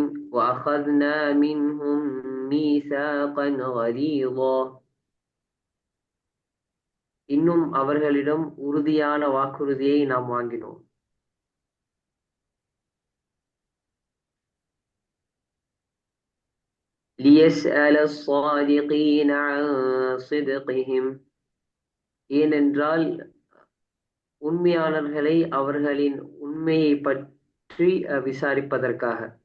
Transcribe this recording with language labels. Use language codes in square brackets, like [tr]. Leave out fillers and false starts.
[ar] وأخذنا منهم ميثاقا غليظا. [ta] இன்னும் அவர்களிடம் உறுதியான வாக்குறுதியை நாம் வாங்கினோம். [ar] ليسأل الصادقين عن صدقهم. [ta] ஏனென்றால் உண்மையாளர்களை அவர்களின் உண்மையை பற்றி விசாரிப்பதற்காக.